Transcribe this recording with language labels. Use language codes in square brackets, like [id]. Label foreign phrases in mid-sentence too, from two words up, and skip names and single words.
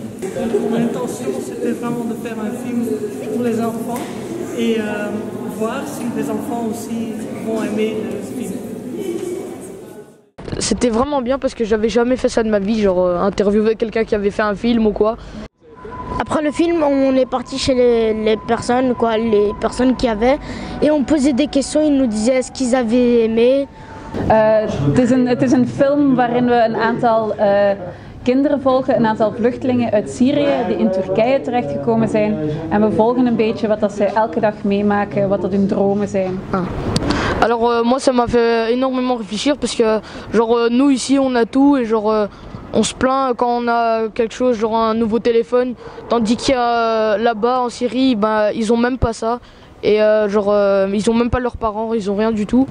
[fr] Mon intention, c'était vraiment de faire un film pour les enfants et voir si les enfants aussi vont aimer le film. C'était vraiment bien parce que j'avais jamais fait ça de ma vie, interviewer quelqu'un qui avait fait un film ou quoi. Après le film, on est parti chez les personnes qui avaient, et on posait des questions, ils nous disaient ce qu'ils avaient aimé. [nl] Het is een film waarin we een aantal kinderen volgen, een aantal vluchtelingen uit Syrië die in Turkije terechtgekomen zijn. En we volgen een beetje wat dat zij elke dag meemaken, wat dat hun dromen zijn. [fr] Alors moi ça m'a fait énormément réfléchir parce que nous ici on a tout et on se plaint quand on a quelque chose, un nouveau téléphone, tandis qu'il y a là-bas en Syrie, ils ont même pas ça. Et ils ont même pas leurs parents, ils ont rien du tout.